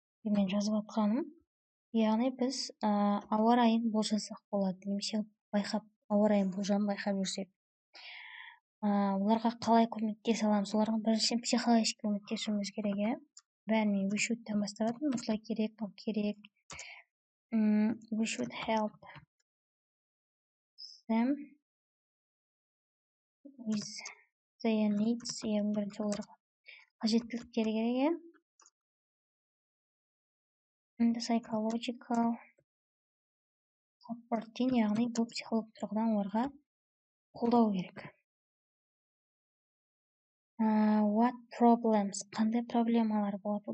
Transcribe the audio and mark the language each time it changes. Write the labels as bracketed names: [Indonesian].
[Kazakh] Мен жазып атқаным, яғни біз ауа райын болжасақ болады, немесе байқап, ауа райын болжамын байқап жүрсек. Оларға қалай көмектесе аламыз? Оларға біріншіден психологически көмектесуіміз керек, иә? Бәрін мен [English] we should- [Kazakh] тан бастағанмын, осылай керек, бұл керек. [English] We should help them with their needs. [Kazakh] Ең бірінші оларға қажеттіліктері керек, иә? [English] Psychological support, [Kazakh] яғни бұл психолог тұрғыдан оларға қолдау керек. [English] What problems? [Kazakh] Қандай проблемалар болады?